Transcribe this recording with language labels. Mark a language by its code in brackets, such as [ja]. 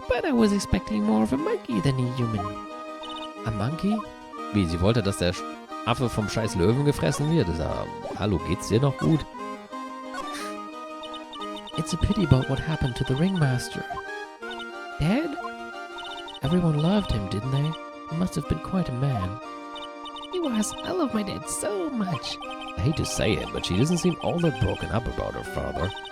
[en] But I was expecting more of a monkey than a human. A monkey? [de] Wie, sie wollte, dass der Affe vom scheiß Löwen gefressen wird? Hallo, geht's dir noch gut? [en] It's a pity about what happened to the ringmaster. Dad? Everyone loved him, didn't they? He must have been quite a man. He was. I love my dad so much. I hate to say it, but she doesn't seem all that broken up about her father.